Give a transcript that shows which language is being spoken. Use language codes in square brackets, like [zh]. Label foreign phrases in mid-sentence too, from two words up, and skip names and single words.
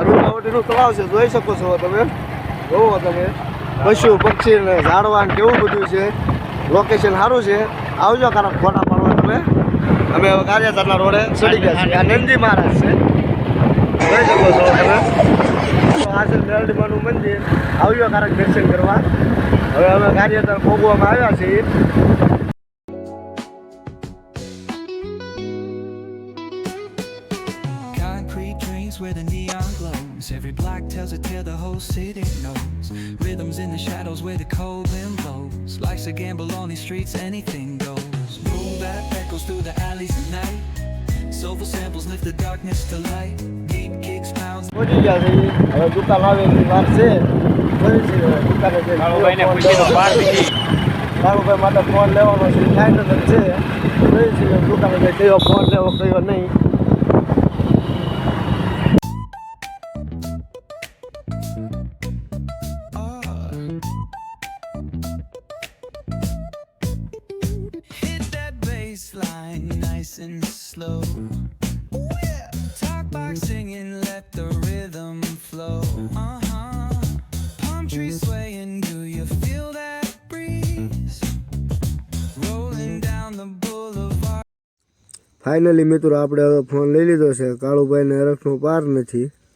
[gu] રૂપાવટીનું તળાવ છે જોઈ શકો છો તમે જોવો તમે પશુ પક્ષી ને ઝાડવા ને કેવું બધું છે લોકેશન સારું છે આવજો કારણ ફોટા પાડવા તમે અમે હવે ગારિયાધારના રોડે ચડી ગયા છીએ આ નંદી મહારાજ છે જોઈ શકો છો તમે આ છે મેરડીમાનું મંદિર આવજો કારણ દર્શન કરવા હવે અમે ગારિયાધાર ભોગવામાં આવ્યા છીએ [en] where the neon glows. Every block tells a tale the whole city knows. Rhythms in the shadows where the cold wind blows. Life's a gamble on these streets, anything goes. Boom bap echoes through the alleys at night. Soulful samples lift the darkness to light. Deep kicks pounds. [gu] પહોંચી ગયા છે હવે દુકાન આવેલી વાર છે જોઈ છે દુકાને જઈને કાળુભાઈને પૂછીનો પાર દીધી કાળુભાઈ માટે ફોન લેવાનો છે ફાઇનલ જ છે જોઈ છે દુકાને જઈ કયો ફોન લેવો કયો નહીં [en] Line nice and slow. Talk box singing, let the rhythm flow. Palm trees swaying, do you feel that breeze? Rolling down the boulevard. [gu] ફાઇનલી મિત્રો આપણે હવે ફોન લઈ લીધો છે કાળુભાઈને હરખનો પાર નથી